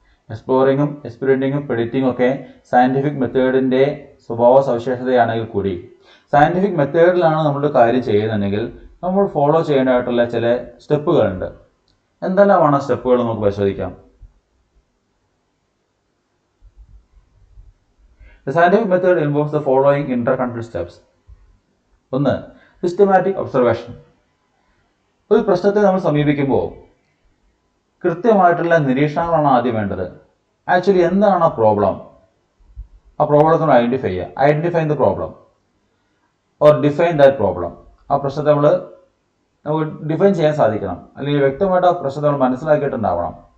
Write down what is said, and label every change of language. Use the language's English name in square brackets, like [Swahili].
[Malayalam] എക്സ്പ്ലോറിങ്ങും എക്സ്പെരിമെൻറ്റിങ്ങും പ്രെഡിക്റ്റിങ്ങും ഒക്കെ സയൻറ്റിഫിക് മെത്തേഡിൻ്റെ സ്വഭാവ സവിശേഷതയാണെങ്കിൽ കൂടി സയൻറ്റിഫിക് മെത്തേഡിലാണ് നമ്മൾ കാര്യം ചെയ്യുന്നുണ്ടെങ്കിൽ നമ്മൾ ഫോളോ ചെയ്യേണ്ടതായിട്ടുള്ള ചില സ്റ്റെപ്പുകളുണ്ട്. എന്തെല്ലാമാണ് ആ സ്റ്റെപ്പുകൾ നമുക്ക് പരിശോധിക്കാം. [English] The scientific method involves the following interconnected steps. 1. Systematic observation. [Malayalam] ഒരു പ്രശ്നത്തെ നമ്മൾ സമീപിക്കുമ്പോൾ കൃത്യമായിട്ടുള്ള നിരീക്ഷണങ്ങളാണ് ആദ്യം വേണ്ടത്. ആക്ച്വലി എന്താണ് ആ പ്രോബ്ലം, ആ പ്രോബ്ലത്തിനെ ഐഡൻറ്റിഫൈ ചെയ്യുക. [English] Identify the problem or define that problem. [Malayalam] ആ പ്രശ്നത്തെ നമുക്ക് ഡിഫൈൻ ചെയ്യാൻ സാധിക്കണം, അല്ലെങ്കിൽ വ്യക്തമായിട്ട് ആ പ്രശ്നത്തെ നമ്മൾ മനസ്സിലാക്കിയിട്ടുണ്ടാവണം.